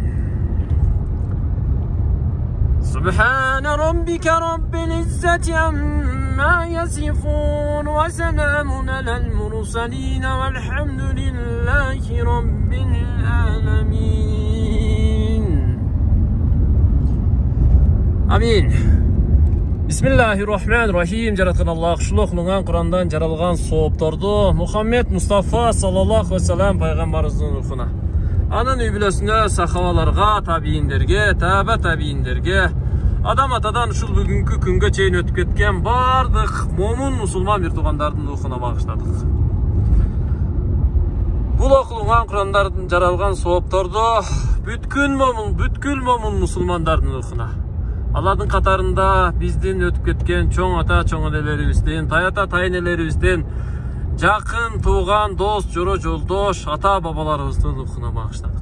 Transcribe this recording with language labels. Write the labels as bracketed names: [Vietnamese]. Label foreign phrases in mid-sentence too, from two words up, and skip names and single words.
[Arabic] سبحان ربك رب العزة عما يصفون وسلام على المرسلين والحمد لله رب العالمين. Amin. Bismillahirrahmanirrahim. [Kyrgyz] Жараткан Аллах шулуклуган Курандан жаралган соопторду Мухаммед Мустафа [Arabic] صلى الله عليه وسلم [Kyrgyz] пайгамбарыбыздын рухуна, анын үй бүлөсүнө, сахабаларга, табийиндерге, таба табийиндерге, адам атадан ушул бүгүнкү күнгө чейин өтүп кеткен бардык момун мусулман бир туугандардын рухуна багыштадык. Бул окулган Курандардан жаралган соопторду бүткүл момун мусулмандардын рухуна, алардын катарында биздин өтүп кеткен чоң ата чоң энелерибиздин, тайата тайнелерибиздин, жакын тууган дос, жоро жолдош, ата бабаларыбыздын рухуна багыштадык.